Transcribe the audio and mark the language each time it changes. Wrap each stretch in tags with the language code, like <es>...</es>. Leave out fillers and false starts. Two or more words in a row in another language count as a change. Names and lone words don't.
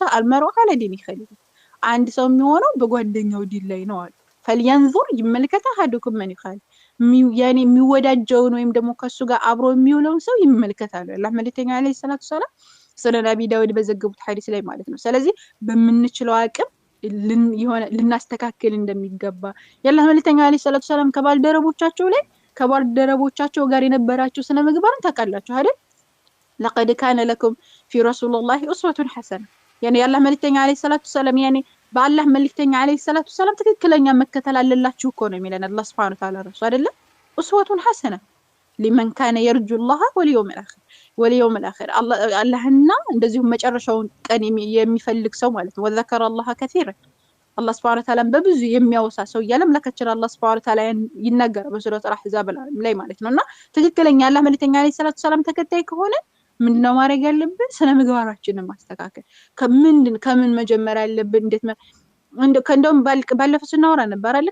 <ar>المرء على دين خليل</ar> <am>አንድ ሰው የሚሆነው በጓደኛው ዲል ላይ ነው አሉ። فلينظر ይመልከታ</am> <ar>أحدكم من يخالل</ar> <am>ያኔ የሚወዳጀውን ወይም ደግሞ ከሱ ጋር አብሮ የሚውለውን ሰው ይመልከታሉ። አላህ መልእክተኛ</am> <ar>عليه الصلاة السلام</ar> <am>ሰነድ አቢ ዳውድ በዘገቡት ሐዲስ ላይ ማለት ነው። ስለዚህ በምንችለው አቅም ልናስተካክል እንደሚገባ የአላህ መልእክተኛ</am> <ar>عليه الصلاة السلام</ar> <am>ከባልደረቦቻቸው ጋር የነበራቸው ስነ ምግባርን ታውቃላችሁ አይደል?</am> <ar>لقد كان لكم في رسول الله أسوة حسنة يعني</ar> <am>የአላህ መልእክተኛ</am> <ar>عليه الصلاة السلام</ar> <am>ያኔ በአላህ መልእክተኛ</am> <ar>عليه الصلاة السلام</ar> <am>ትክክለኛ መከተል አለላችሁ እኮ ነው የሚለን አላህ</am> <ar>سبحانه وتعالى</ar> <am>ራሱ አይደለ?</am> <ar>أسوة حسنة لمن كان يرجو الله واليوم الآخر</ar> <am>አላህና እንደዚሁ መጨረሻውን ቀን የሚፈልግ ሰው ማለት ነው።</am> <ar>وذكر الله كثيرا</ar> <am>አላህ</am> <ar>سبحانه وتعالى</ar> <am>በብዙ የሚያወሳ ሰው ያለም ለከቸራ አላህ</am> <ar>سبحانه وتعالى</ar> <am>ይናገር በሱረቱ አልአሕዛብ ላይ ማለት ነውና ትክክለኛ አላህ መልእክተኛ</am> <ar>عليه الصلاة السلام</ar> <am>ተከታይ ከሆነ ምንድነው ማድረግ ያለብን? ስነ ምግባራችንን ማስተካከል ከምን መጀመር ያለብን እንደውም ባለፈው ስናወራ ነበር አይደል?</am>